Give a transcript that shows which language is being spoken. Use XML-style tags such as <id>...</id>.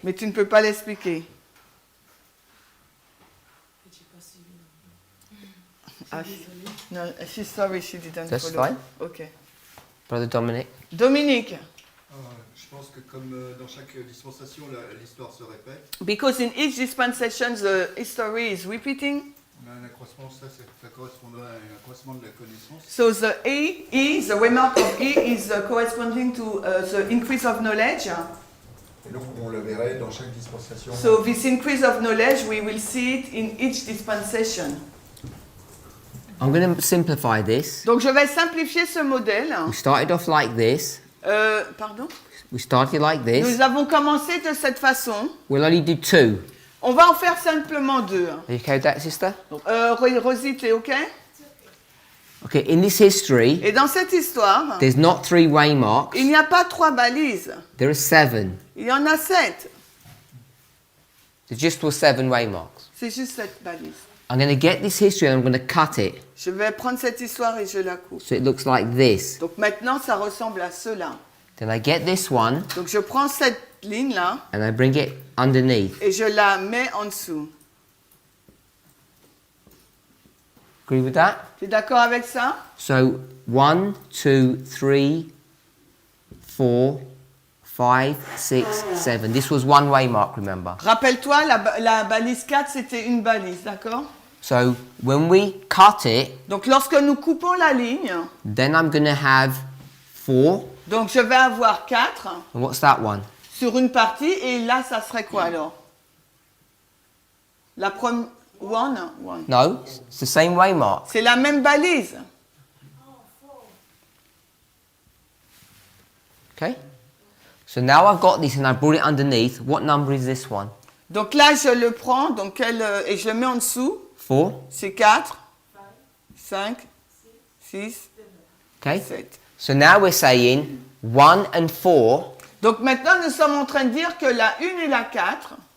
<fr>mais tu ne peux pas l'expliquer. Et j'ai pas suivi non plus. Ah, Désolée.</fr> <en>no, she's sorry she didn't That's follow. fine. Ok. Brother Dominic?</en> <fr>Dominique, Je pense que comme dans chaque dispensation, l'histoire se répète.</fr> <en>because in each dispensation the history is repeating,</en> <fr>On a un accroissement, ça correspondrait à un accroissement de la connaissance.</fr> <en>so the the remark of E is corresponding to the increase of knowledge.</en> <fr>Et donc on le verrait dans chaque dispensation.</fr> <en>So this increase of knowledge, we will see it in each dispensation. I'm going to simplify this.</en> <fr>Donc je vais simplifier ce modèle.</fr> <en>We started off like this.</en> <fr>Pardon?</fr> <en>We started like this.</en> <fr>Nous avons commencé de cette façon.</fr> <en>We'll only do two.</en> <fr>On va en faire simplement deux.</fr> <en>Are you okay with that, sister?</en> <fr>Donc, Rosie, t'es OK?</fr> <en>Okay, in this history,</en> <fr>Et dans cette histoire,</fr> <en>there's not three waymarks.</en> <fr>il n'y a pas 3 balises.</fr> <en>There are 7.</en> <fr>Il y en a 7.</fr> <en>There just were 7 waymarks.</en> <fr>C'est juste cette balise.</fr> <en>I'm going to get this history and I'm going to cut it</en> <fr>Je vais prendre cette histoire et je la coupe.</fr> <en>so it looks like this.</en> <fr>Donc maintenant, ça ressemble à cela.</fr> <en>Then I get this one</en> <fr>Donc je prends cette ligne-là</fr> <en>and I bring it underneath.</en> <fr>et je la mets en dessous.</fr> <en>Agree with that?</en> <fr>Tu es d'accord avec ça?</fr> <en>So 1, 2, 3, 4, 5, 6, 7. This was one waymark, remember?</en> <fr>Rappelle-toi, la balise 4, c'était une balise, d'accord?</fr> <en>So when we cut it,</en> <fr>Donc lorsque nous coupons la ligne,</fr> <en>then I'm going to have 4.</en> <fr>donc je vais avoir 4</fr> <en>And what's that one?</en> <fr>sur une partie, et là, ça serait quoi alors? La première...</fr> <en>One. No, it's the same waymark.</en> <fr>C'est la même balise.</fr> <en>Okay? So now I've got this and I brought it underneath. What number is this one?</en> <fr>Donc là, je le prends donc et je le mets en dessous.</fr> <en>4.</en> <fr>C'est 4, 5, 6,</fr> <en>Okay? 7. So now we're saying 1 and 4</en> <fr>Donc maintenant, nous sommes en train de dire que la 1 et la 4</fr>